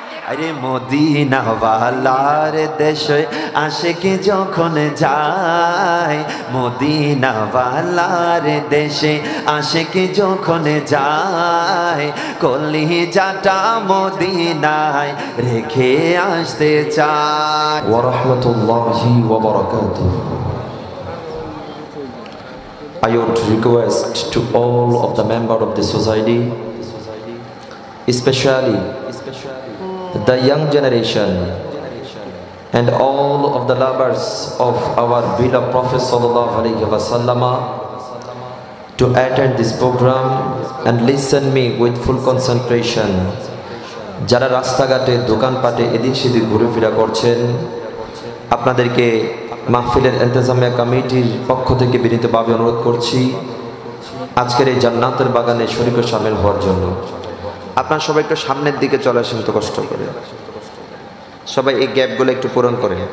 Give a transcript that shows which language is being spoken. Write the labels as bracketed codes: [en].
[bn] আরে মদিনা ওয়ালার দেশে আশিকি যখন যায়, মদিনা ওয়ালার দেশে আশিকি যখন যায়, কলিজাটা মদিনায় রেখে আসতে চায়। [ar] ওয়া রাহমাতুল্লাহি ওয়া বারাকাতুহু। [en] I would request to all of the members of the society, especially the young generation and all of the lovers of our beloved Prophet sallallahu alaihi wasallam, to attend this program and listen me with full concentration. [bn] যারা রাস্তাঘাটে দোকানপাটে এদিক সেদিক ঘুরেফেরা করছেন, আপনাদেরকে মাহফিলের ইন্তজামিয়া কমিটির পক্ষ থেকে বিনীতভাবে অনুরোধ করছি আজকের এই জান্নাতের বাগানে শরীক ও শামিল হওয়ার জন্য। আপনারা সবাই একটু সামনের দিকে চলে আসেন, তো কষ্ট করে সবাই এই গ্যাপগুলো একটু পূরণ করেন।